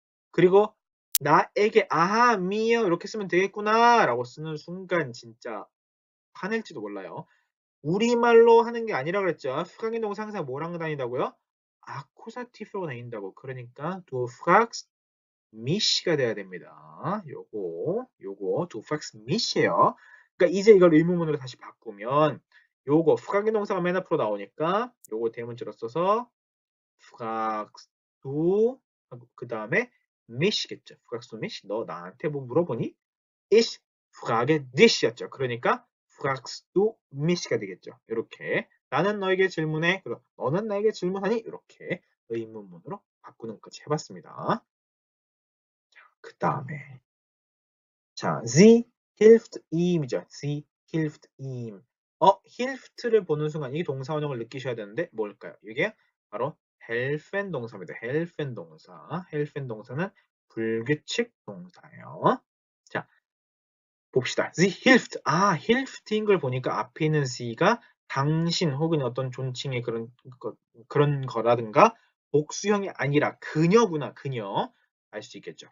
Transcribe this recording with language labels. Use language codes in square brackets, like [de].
[ko] 그리고 나에게 아하 미어 이렇게 쓰면 되겠구나 라고 쓰는 순간 진짜 화낼지도 몰라요. 우리말로 하는 게 아니라 그랬죠. 프랑인 동사 항상 뭐랑 다닌다고요? 아쿠사티브로 다닌다고. 그러니까 [de] du fragst mich [ko] 가 돼야 됩니다. 요거 [de] du fragst mich [ko] 예요. 그러니까 이제 이걸 의문문으로 다시 바꾸면 요거 프랑인 동사가 맨 앞으로 나오니까 요거 대문자로 써서 [de] fragst du [ko] 그 다음에 mich겠죠. [de] fragst du mich? [ko] 너 나한테 뭐 물어보니? [de] Ich frage dich였죠. [ko] 그러니까 [de] fragst du mich [ko] 가 되겠죠. 이렇게 나는 너에게 질문해. 그럼 너는 나에게 질문하니? 이렇게 의문문으로 바꾸는 것까지 해봤습니다. 그 다음에 자, [de] sie hilft ihm [ko] 이죠. [de] sie hilft ihm. [ko] hilft를 보는 순간 이 동사 원형을 느끼셔야 되는데 뭘까요? 이게 바로 helfen 동사입니다. helfen 동사. helfen 동사는 불규칙 동사예요. 자, 봅시다. [de] Sie hilft. [ko] hilft인 걸 보니까 앞에 있는 sie가 당신 혹은 어떤 존칭의 그런 거라든가 복수형이 아니라 그녀구나, 그녀. 알 수 있겠죠.